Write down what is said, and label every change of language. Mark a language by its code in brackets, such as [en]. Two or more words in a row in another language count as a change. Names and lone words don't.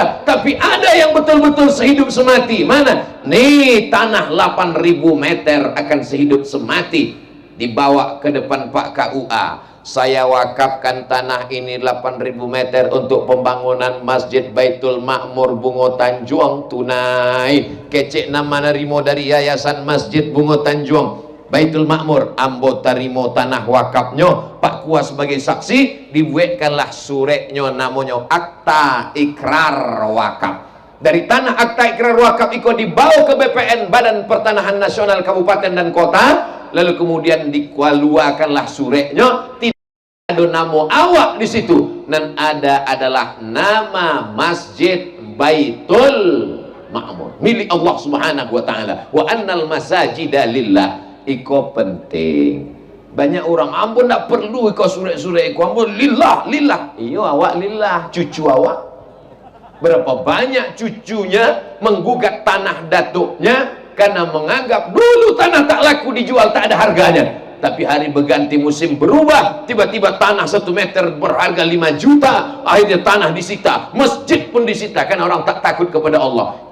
[id] Tapi ada yang betul-betul sehidup semati. Mana? Nih, tanah 8.000 meter akan sehidup semati. Dibawa ke depan Pak KUA. Saya wakafkan tanah ini 8.000 meter untuk pembangunan Masjid Baitul Makmur Bungo Tanjung, tunai. Kecek nama narimo dari Yayasan Masjid Bungo Tanjung Baitul Makmur, ambo tarimo tanah wakafnya, Pak Kuas sebagai saksi, dibuatkanlah suretnya, namanya akta ikrar wakaf. Dari tanah akta ikrar wakaf itu dibawa ke BPN, Badan Pertanahan Nasional Kabupaten dan Kota, lalu kemudian dikeluarkanlah suretnya, ada nama awak di situ, dan ada adalah nama Masjid Baitul Makmur milik Allah [ar] سبحانه وتعالى. وأن المساجد لله. [min] Iko penting. Banyak orang, ampun tak perlu iko surat-surat iko, ampun lillah. Iyo awak lillah, cucu awak. [id] Berapa banyak cucunya menggugat tanah datuknya karena menganggap dulu tanah tak laku dijual, tak ada harganya. Tapi hari berganti musim berubah, tiba-tiba tanah 1 meter berharga 5 juta, akhirnya tanah disita, masjid pun disita, kan orang tak takut kepada Allah.